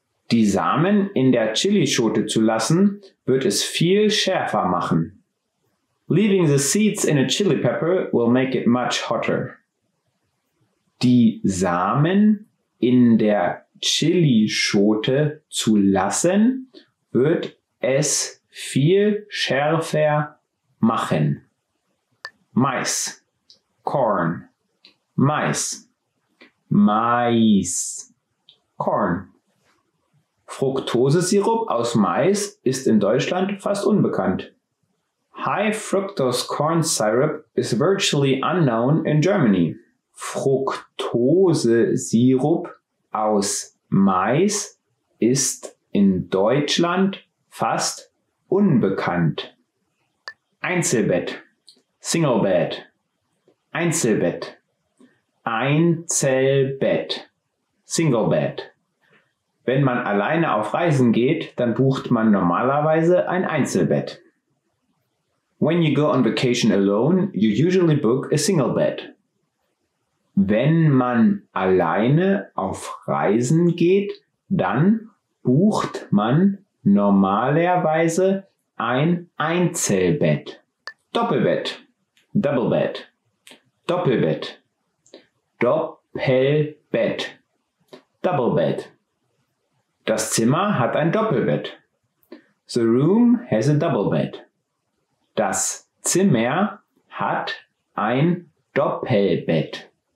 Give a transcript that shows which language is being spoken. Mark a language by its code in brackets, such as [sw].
[de] Die Samen in der Chilischote zu lassen, wird es viel schärfer machen. [en] Leaving the seeds in a chili pepper will make it much hotter. [de] Die Samen in der Chilischote zu lassen, wird es viel schärfer machen. Mais. Corn. Mais. Mais. Corn. Fructosesirup aus Mais ist in Deutschland fast unbekannt. [en] High fructose corn syrup is virtually unknown in Germany. [de] Fructosesirup aus Mais ist in Deutschland fast unbekannt. Einzelbett. [en] Single bed. [de] Einzelbett. Einzelbett. [en] Single bed. [de] Wenn man alleine auf Reisen geht, dann bucht man normalerweise ein Einzelbett. [en] When you go on vacation alone, you usually book a single bed. [de] Wenn man alleine auf Reisen geht, dann bucht man normalerweise ein Einzelbett. Doppelbett. [en] Double bed. [de] Doppelbett. Doppelbett. [en] Double bed. [de] Das Zimmer hat ein Doppelbett. [en] The room has a double bed. [de] Das Zimmer hat ein Doppelbett.